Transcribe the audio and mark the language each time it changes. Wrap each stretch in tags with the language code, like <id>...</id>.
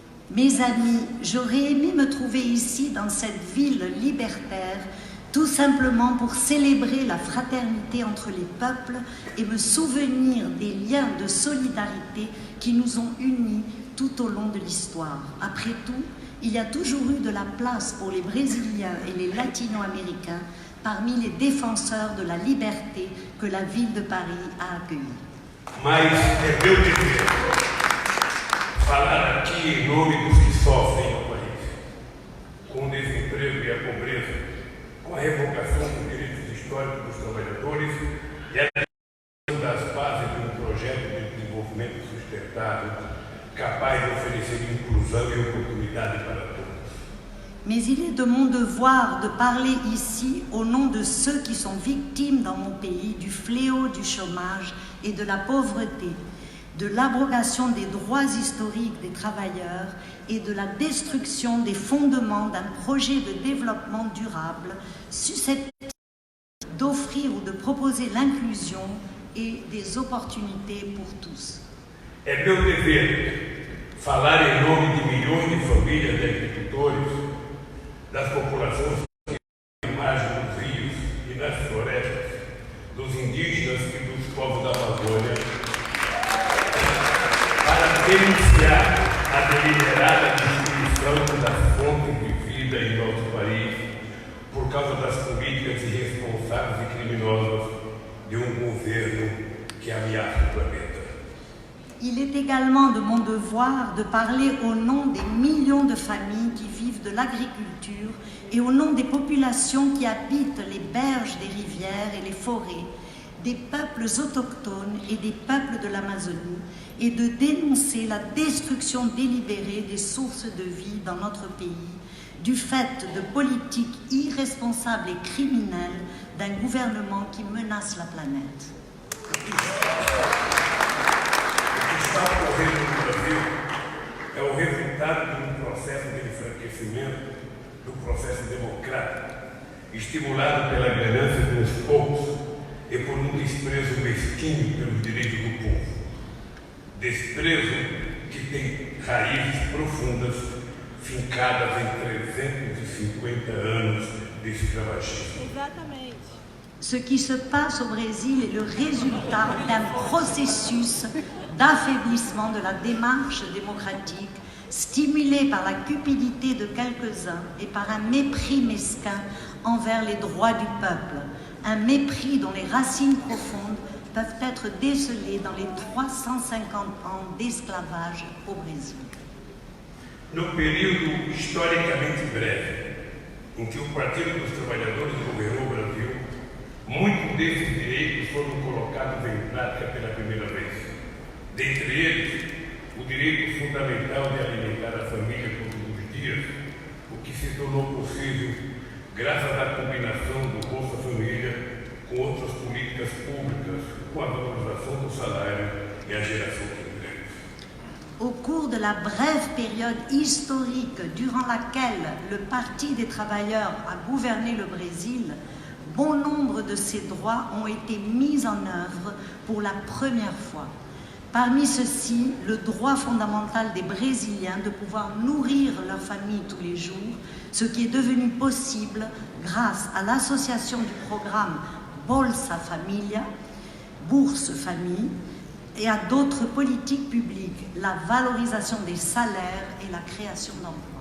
<fr>Mes amis, j'aurais aimé me trouver ici dans cette ville libertaire, tout simplement pour célébrer la fraternité entre les peuples et me souvenir des liens de solidarité qui nous ont unis tout au long de l'histoire. Après tout, il y a toujours eu de la place pour les Brésiliens et les Latino-Américains parmi les défenseurs de la liberté que la ville de Paris a accueillis.</fr> <pt>Mas é meu dever falar aqui em nome dos que sofrem no país, com o desemprego e a pobreza, com a revogação dos direitos históricos dos trabalhadores e a criação das bases de um projeto de desenvolvimento sustentável capaz de oferecer inclusão e oportunidade para todos.</pt> <fr>Mais il est de mon devoir de parler ici au nom de ceux qui sont victimes dans mon pays du fléau du chômage et de la pauvreté, de l'abrogation des droits historiques des travailleurs et de la destruction des fondements d'un projet de développement durable susceptible d'offrir ou de proposer l'inclusion et des opportunités pour tous.</fr> <pt>É meu dever falar em nome de milhões de famílias de agricultores, das populações que vivem à margem dos rios e nas florestas, dos indígenas e dos povos da Amazônia, para denunciar a deliberada destruição das fontes de vida em nosso país por causa das políticas irresponsáveis e criminosas de governo qui ameaça le planète.</pt> <fr>Il est également de mon devoir de parler au nom des millions de familles qui vivent de l'agriculture et au nom des populations qui habitent les berges des rivières et les forêts, des peuples autochtones et des peuples de l'Amazonie, et de dénoncer la destruction délibérée des sources de vie dans notre pays, du fait de politiques irresponsables et criminelles d'un gouvernement qui menace la planète.</fr> <pt>O que está ocorrendo no Brasil é o resultado de processo de enfraquecimento do processo democrático, estimulado pela ganância dos poucos e por desprezo mesquinho pelos direitos do povo. Desprezo que tem raízes profundas, fincadas em 350 anos de escravagismo. Exatamente.</pt> <fr>Ce qui se passe au Brésil est le résultat d'un processus d'affaiblissement de la démarche démocratique, stimulé par la cupidité de quelques-uns et par un mépris mesquin envers les droits du peuple, un mépris dont les racines profondes peuvent être décelées dans les 350 ans d'esclavage au Brésil.</fr> <pt>No período historicamente breve em que o Partido dos Trabalhadores governou o Brasil, muitos desses direitos foram colocados em prática pela primeira vez. Dentre eles, o direito fundamental de alimentar a família todos os dias, o que se tornou possível graças à combinação do Bolsa Família com outras políticas públicas, com a valorização do salário e a geração de empregos.</pt> <fr>Au cours de la brève période historique durant laquelle le Parti des travailleurs a gouverné le Brésil, bon nombre de ces droits ont été mis en œuvre pour la première fois. Parmi ceux-ci, le droit fondamental des Brésiliens de pouvoir nourrir leur famille tous les jours, ce qui est devenu possible grâce à l'association du programme Bolsa Família, Bourse Famille, et à d'autres politiques publiques, la valorisation des salaires et la création d'emplois.</fr>